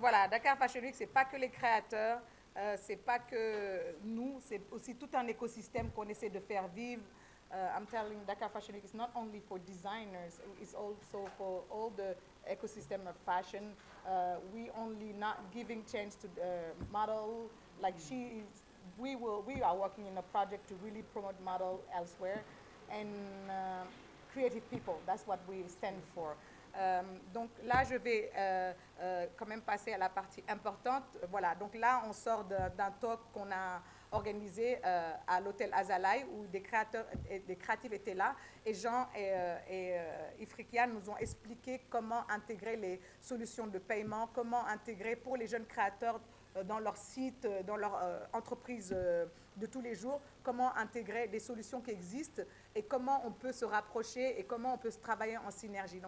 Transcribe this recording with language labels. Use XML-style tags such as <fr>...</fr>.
<fr>Dakar Fashion Week, c'est pas que les créateurs, c'est pas que nous, c'est aussi tout un écosystème qu'on essaie de faire vivre.</fr> <en>I'm telling Dakar Fashion Week is not only for designers, it's also for all the ecosystem of fashion. We only not giving chance to the model, like she is, we are working in a project to really promote model elsewhere, and creative people, that's what we stand for.</en> <fr>Donc là, je vais quand même passer à la partie importante. Voilà, donc là, on sort d'un talk qu'on a organisé à l'hôtel Azalai où des créateurs et des créatifs étaient là et Jean et Ifriqiane nous ont expliqué comment intégrer les solutions de paiement, comment intégrer pour les jeunes créateurs dans leur site, dans leur entreprise de tous les jours, comment intégrer des solutions qui existent et comment on peut se rapprocher et comment on peut se travailler en synergie.</fr>